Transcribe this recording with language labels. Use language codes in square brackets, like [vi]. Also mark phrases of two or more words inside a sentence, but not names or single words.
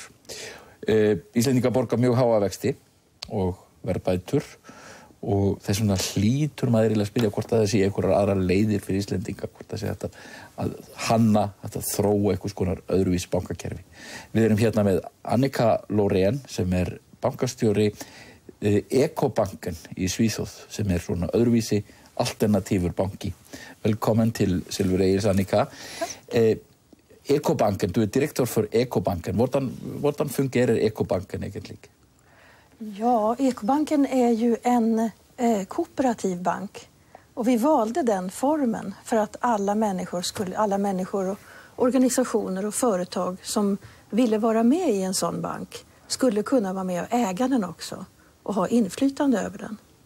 [is] Íslendingar borga mjög háa vexti og verðbætur og þess vegna hlýtur maður að spyrja hvort það sé einhverjar aðrar leiðir fyrir Íslendinga, hvort það sé hægt að hanna, hægt að þróa einhvers konar öðruvísi bankakerfi. Við erum hérna með Annika Lorén sem bankastjóri Ekobanken í Svíþjóð sem svona öðruvísi alternativur banki. [sv] Välkommen till Silver Eils, Annika. Ekobanken, du direktör för Ekobanken. Hvordan fungerar Ekobanken egentligen? Ja, Ekobanken är ju en kooperativ bank. Och vi valde den formen för att alla människor och organisationer och företag som ville vara med i en sån bank skulle kunna vara med och äga den också och ha inflytande över den.